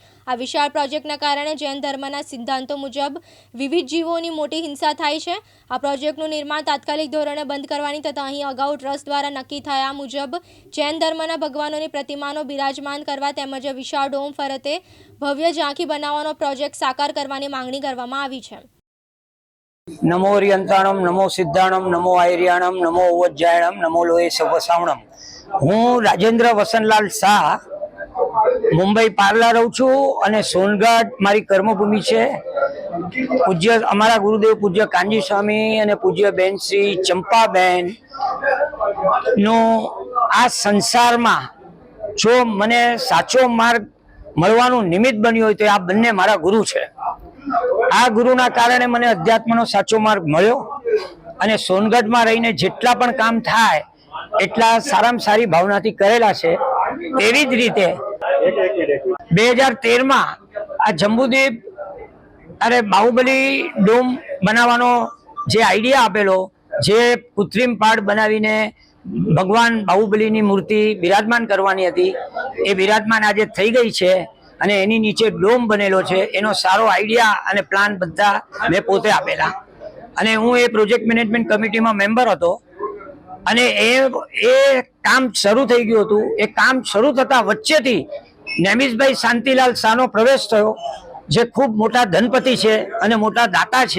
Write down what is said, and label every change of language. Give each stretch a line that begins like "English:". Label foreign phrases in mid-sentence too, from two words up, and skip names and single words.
Gujarati: આ વિશાળ પ્રોજેક્ટના કારણે જૈન ધર્મના સિદ્ધાંતો મુજબ વિવિધ જીવોની મોટી હિંસા થાય છે। આ પ્રોજેક્ટનું નિર્માણ તાત્કાલિક ધોરણે બંધ કરવાની તથા અહીં અગાઉ ટ્રસ્ટ દ્વારા નક્કી થયા મુજબ જૈન ધર્મના ભગવાનોની પ્રતિમાનો બિરાજમાન કરવા તેમજ વિશાળ ડોમ ફરતે ભવ્ય ઝાંખી બનાવવાનો પ્રોજેક્ટ સાકાર કરવાની માંગણી કરવામાં આવી છે।
Prakrit languages: नमो रियंताणम नमो सिद्धाणम नमो आयर्याणम नमो उज्जैणम नमो लोहे सवसावणम।
Gujarati: હું રાજેન્દ્ર વસનલાલ શાહ મુંબઈ પાર્લા રહું છું અને સોનગઢ મારી કર્મભૂમિ છે। પૂજ્ય અમારા ગુરુદેવ પૂજ્ય કાંજી સ્વામી અને પૂજ્ય બેન શ્રી ચંપાબેન નો આ સંસાર માં જો મને સાચો માર્ગ મળવાનું નિમિત્ત બન્યો હોય તો આ બંને મારા ગુરુ છે। આ ગુરુના કારણે મને અધ્યાત્મનો સાચો માર્ગ મળ્યો અને સોનગઢમાં રહીને જેટલા પણ કામ થાય એટલા સારામાં સારી ભાવનાથી કરેલા છે। એવી જ રીતે 2013 માં આ જંબૂદ્વીપ અરે બાહુબલી ડોમ બનાવવાનો જે આઈડિયા આપેલો, જે કૃત્રિમ પહાડ બનાવીને ભગવાન બાહુબલીની મૂર્તિ વિરાજમાન કરવાની હતી એ વિરાજમાન આજ થઈ ગઈ છે અને એની નીચે ડોમ બનેલો છે। એનો સારો આઈડિયા અને પ્લાન બધા મેં પોતે આપેલા અને હું એ
English: project management committeeમાં
Gujarati: મેમ્બર હતો અને એ કામ શરૂ થઈ ગયું હતું। એ કામ શરૂ થતા વચ્ચેથી નેમિષભાઈ શાંતિલાલ શાહનો પ્રવેશ થયો, જે ખૂબ મોટા ધનપતિ છે અને મોટા દાતા છે।